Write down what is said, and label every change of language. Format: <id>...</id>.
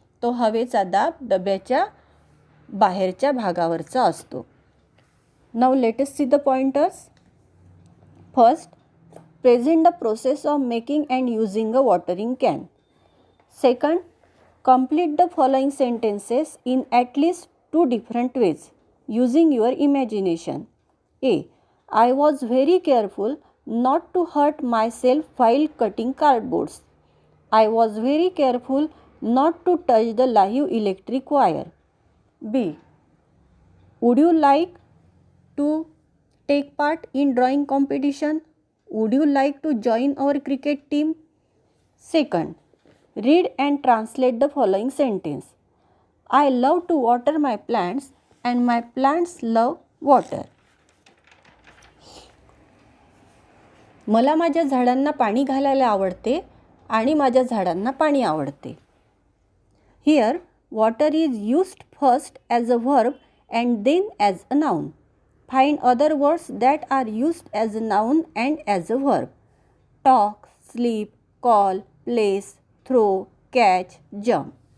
<mr>तो हवेचा दाब डब्याच्या बाहेरच्या भागावरचा असतो.</mr> <en>Now let us see the pointers. First, present the process of making and using a watering can. Second, complete the following sentences in at least 2 different ways using your imagination. A. I was very careful not to hurt myself while cutting cardboards. I was very careful not to touch the live electric wire. B. Would you like to take part in drawing competition? Would you like to join our cricket team? Second, read and translate the following sentence. I love to water my plants and my plants love water.</en> <mr>मला माझ्या झाडांना पाणी घालायला आवडते आणि माझ्या झाडांना पाणी आवडते.</mr> <en>Here, water is used first as a verb and then as a noun. Find other words that are used as a noun and as a verb. Talk, sleep, call, place, throw, catch, jump.</en>